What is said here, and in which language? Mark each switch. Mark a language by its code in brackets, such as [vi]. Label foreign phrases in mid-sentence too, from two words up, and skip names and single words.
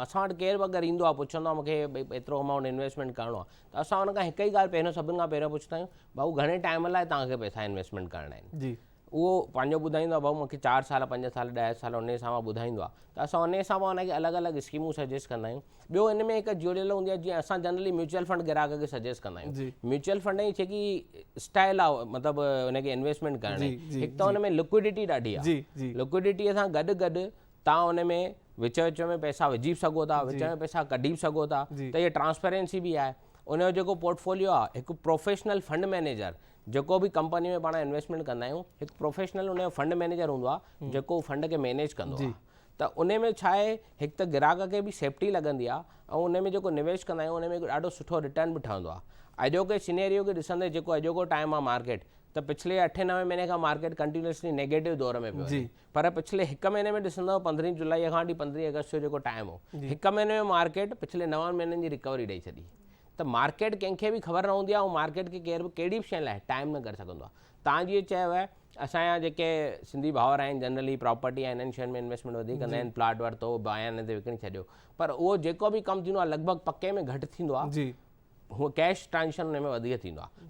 [sd] असां वटि केरु बि अगरि ईंदो आहे, पुछंदो आहे मूंखे भई एतिरो [en] amount investment [sd] करिणो आहे, त असां हुन खां हिकु ई ॻाल्हि पहिरियों, सभिनि खां पहिरियों पुछंदा आहियूं, भाऊ घणे टाइम लाइ तव्हांखे पैसा इन्वेस्टमेंट करिणा आहिनि। उहो पंहिंजो ॿुधाईंदो आहे, भाऊ मूंखे 4 साल, 5 साल, 10 साल, उन हिसाब सां ॿुधाईंदो आहे। त असां उन हिसाब सां हुनखे अलॻि अलॻि स्कीमूं सजेस्ट कंदा आहियूं। ॿियो इन में हिकु जुड़ियल हूंदी आहे, जीअं असां [en] generally mutual fund [sd] ग्राहक खे सजेस्ट कंदा आहियूं। [en] mutual fund [sd] जी जेकी स्टाइल आहे, मतिलबु हुनखे इन्वेस्टमेंट करण जी, हिकु त हुन में लिक्विडिटी ॾाढी आहे। लिक्विडिटीअ सां गॾु गॾु तव्हां हुन में विच विच में पैसा विझी बि सघो था, विच में पैसा कढी बि सघो था, त इहा ट्रांसपेरेंसी बि आहे। उनजो जेको पोर्टफोलियो आहे, हिकु [en] professional fund manager, [sd] जेको बि कंपनी में पाण इन्वेस्टमेंट कंदा आहियूं, हिकु प्रोफेशनल उनजो [en] fund manager [sd] हूंदो आहे जेको फंड खे मैनेज कंदो आहे। त उन में छा आहे, हिकु त ग्राहक खे बि सेफ्टी लॻंदी आहे ऐं उन में जेको निवेश कंदा आहियूं उन में ॾाढो सुठो रिटर्न बि ठहंदो आहे। अॼोके सिनेरियो खे ॾिसंदे, जेको अॼोको टाइम आहे मार्केट, त पिछले 8-9 महीने खां [en] market continuously negative [sd] दौर में पियो आहे, पर पिछले 1 महीने में ॾिसंदव 15 जुलाई खां वठी 15 अगस्त जो जेको टाइम हो, 1 महीने में मार्केट पिछले 9 महीननि जी रिकवरी ॾेई छॾी। त मार्केट कंहिंखे बि ख़बर न हूंदी आहे, ऐं मार्केट खे केर बि कहिड़ी बि शइ लाइ टाइम न करे सघंदो आहे। तव्हां जीअं चयो आहे, असांजा जेके सिंधी भाउर आहिनि [en] generally property [sd] ऐं इन्हनि शयुनि में इन्वेस्टमेंट वधीक कंदा आहिनि, प्लाट वरितो बयान ते विकिणी छॾियो, पर उहो जेको बि कमु थींदो आहे लॻभॻि पके में घटि थींदो आहे, हूअ [en] cash transaction [sd] हुन में वधीक थींदो आहे।